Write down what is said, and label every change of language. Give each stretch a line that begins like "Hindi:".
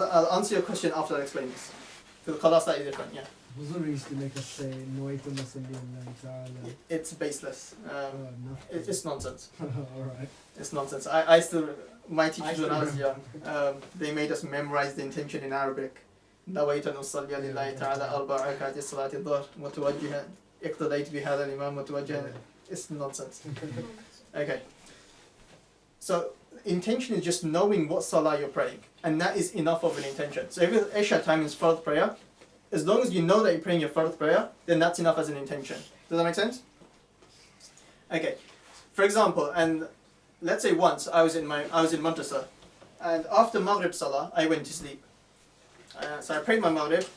English: Okay, I'll answer your question after I explain this. Because the qada is slightly different, yeah. Huzur used to make us say, Nawaitu Masalli Allah Ta'ala. It's baseless. It's nonsense. Alright. It's nonsense. I still, my teachers when I was young, they made us memorize the intention in Arabic.
Arabic: نويت أن أصلي لله تعالى 4 ركعات صلاة الظهر متوجها اقتديت بهذا الإمام متوجها.
English: It's nonsense. Okay. So intention is just knowing what salah you're praying, and that is enough of an intention. So if Isha time is fard prayer, as long as you know that you're praying your fard prayer, then that's enough as an intention. Does that make sense? Okay. For example, and let's say once I was in madrasa, and after Maghrib salah I went to sleep. So I prayed my Maghrib.